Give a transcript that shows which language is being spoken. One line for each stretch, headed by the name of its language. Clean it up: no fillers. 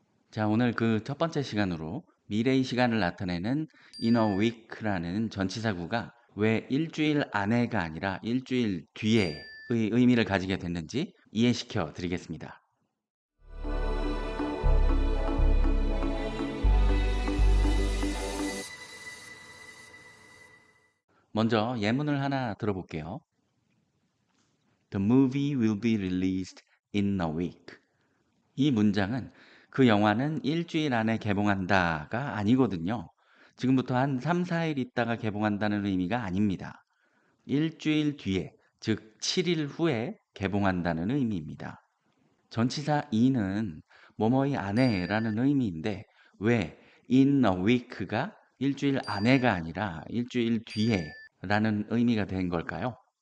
Korean: 자, 오늘 그 첫 번째 시간으로 미래의 시간을 나타내는 in a week라는 전치사구가 왜 일주일 안에가 아니라 일주일 뒤에의 의미를 가지게 됐는지 이해시켜 드리겠습니다. 먼저 예문을 하나 들어볼게요.
English: The movie will be released in a week.
Korean: 이 문장은 그 영화는 일주일 안에 개봉한다가 아니거든요. 지금부터 한 3, 4일 있다가 개봉한다는 의미가 아닙니다. 일주일 뒤에, 즉 7일 후에 개봉한다는 의미입니다. 전치사 in은 뭐뭐의 안에라는 의미인데 왜 in a week가 일주일 안에가 아니라 일주일 뒤에 라는 의미가 된 걸까요?